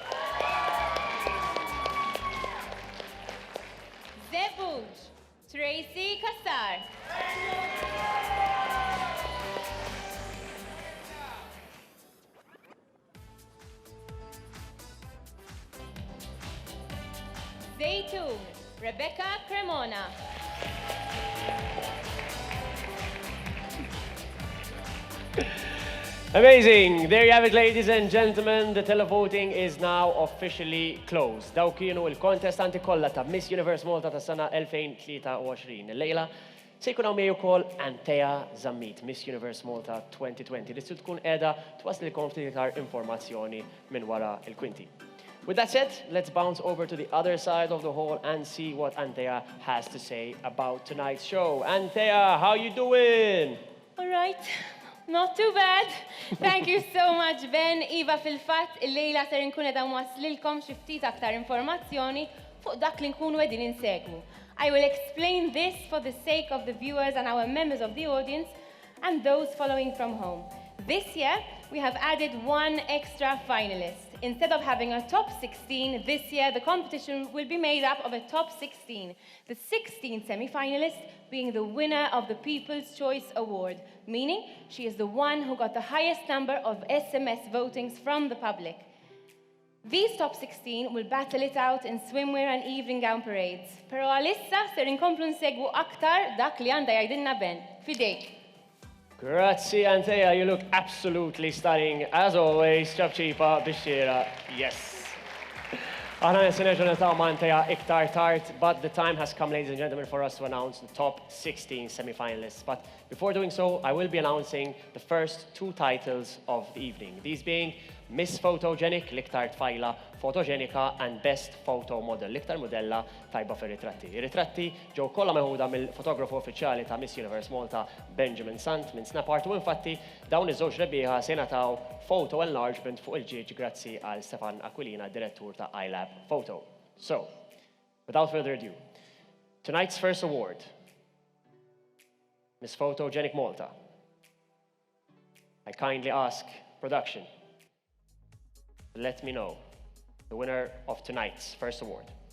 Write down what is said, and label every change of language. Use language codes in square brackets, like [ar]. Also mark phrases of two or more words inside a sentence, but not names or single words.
[mt] Zebuj, Tracy Kassar. Zaytun, Rebecca Cremona. [en] Amazing. There you have it, ladies and gentlemen. The televoting is now officially closed. [mt] Daw kienu il-kontestanti kollha ta' Miss Universe Malta ta' sana 2023. Lejla se jkun hawn miegħu wkoll Antea Zammit, Miss Universe Malta 2020. Li tkun qiegħda twaslilkom ftit iktar informazzjoni minn wara l-kwinti. [en] With that said, let's bounce over to the other side of the hall and see what Antea has to say about tonight's show. Antea, how you doing? All right. Not too bad. Thank you so much, Ben. [mt] Iva, fil-fatt, il-lejla ser nkun edha mwaslilkom xi ftit aktar informazzjoni fuq dak li nkunu qegħdin insegwu. [en] I will explain this for the sake of the viewers and our members of the audience and those following from home. This year, we have added one extra finalist. Instead of having a top 16, this year the competition will be made up of a top 16. The 16th semi-finalist being the winner of the People's Choice Award, meaning she is the one who got the highest number of SMS votings from the public. These top 16 will battle it out in swimwear and evening gown parades. [mt] Pero għalissa ser inkomplu nsegwu aktar dak li għandha jgħidilna Ben. Fidejk. [it] Grazie, Antea. [en] You look absolutely stunning. As always, [mt] ċabċipa bixxira. Yes. Aħna nisineġu netaw ma' Antea iktar tard, [en] but the time has come, ladies and gentlemen, for us to announce the top 16 semi-finalists. But before doing so, I will be announcing the first two titles of the evening. These being Miss Photogenic, [mt] l-iktar tfajla fotogenika, [en] and Best Photo Model, [mt] l-iktar modella tajba fir-ritratti. Ir-ritratti ġew kollha meħuda mill-fotografu uffiċjali ta' Miss Universe Malta, Benjamin Sant, minn Snapart, u infatti dawn iż-żewġ rebbieħa se nataw [en] photo enlargement [mt] fuq il-ġieġ grazzi għal Stefan Aquilina, direttur ta' iLab Photo. [en] So, without further ado, tonight's first award, Miss Photogenic Malta. I kindly ask production, let me know the winner of tonight's first award.